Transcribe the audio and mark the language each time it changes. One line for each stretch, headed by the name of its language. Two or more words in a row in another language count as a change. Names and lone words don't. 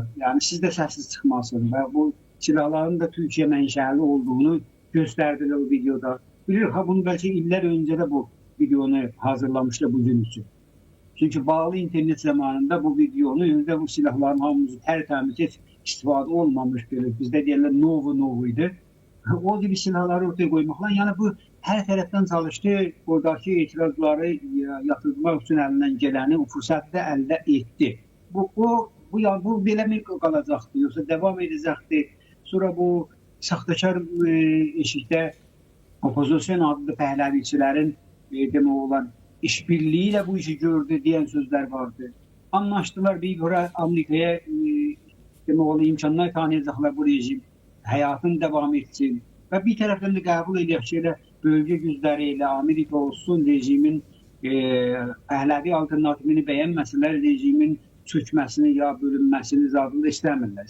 Azerbaijani: Yani siz de sessiz çıxmasın və bu silahların da Türkiye mənşəli olduğunu göstərdilər o videoda. Bilir, bunu bəlkə illər öncə də bu videonu hazırlamışlar bu gün üçün. Çünkü bağlı internet zamanında bu videonu, önündə bu silahların hamımızı tərtəmiz heç istifadə olmamış belə. Bizdə deyirlər novo idi.
Turkish: O gibi silahları ortaya koymakla, yani bu her taraftan çalıştı, oradaki etirazları yatırmak için elinden geleni o fırsatı elde etti.
Azerbaijani: Bu belə mi qalacaqdı, yoksa devam edəcəkdi? Sonra bu saxtakar eşikdə opozisyon adlı pəhləviçilərin demək olan işbirliğiyle bu işi gördü diyen sözler vardı. Anlaştılar, bir görə Amerika'ya demək olan imkanlar tanıyacaqlar bu rejim. Həyatın devam etsin. Və bir tərəfdən də qəbul edək ki, bölgə gücləri ilə Amerika olsun, rejimin Pəhləvi alternativini bəyənməsələr, rejimin çökməsini ya bölünməsini zadında istəmirlər.